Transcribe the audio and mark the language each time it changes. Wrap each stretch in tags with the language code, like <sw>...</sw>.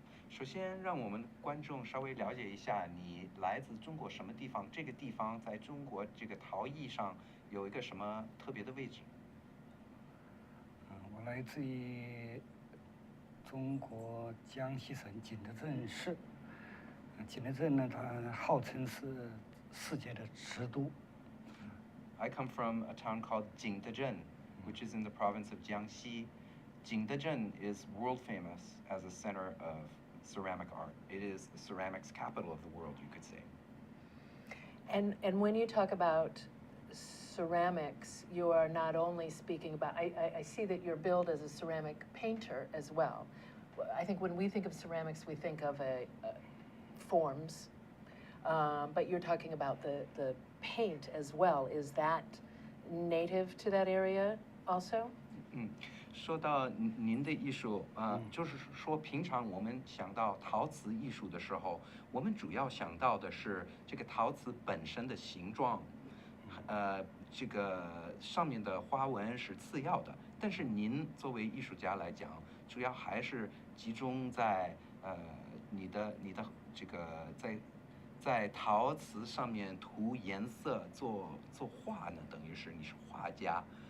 <zh>首先让我们观众稍微了解一下你来自中国什么地方，这个地方在中国这个陶艺上有一个什么特别的位置？我来自于 中国江西省景德镇市，景德镇呢，它号称是世界的瓷都。</zh> <en>I come from a town called Jiangxi, which is in the province of Jiangxi. Jiangxi is world famous as a center of ceramic art. It is the ceramics capital of the world, you could say. And when you talk about ceramics, you are not only speaking about, I see that you're billed as a ceramic painter as well. I think when we think of ceramics, we think of forms, but you're talking about the paint as well. Is that native to that area also?</en> <zh>说到您的艺术就是说平常我们想到陶瓷艺术的时候，我们主要想到的是这个陶瓷本身的形状，这个上面的花纹是次要的。但是您作为艺术家来讲，主要还是集中在你的这个在陶瓷上面涂颜色做画呢，等于是你是画家。</zh>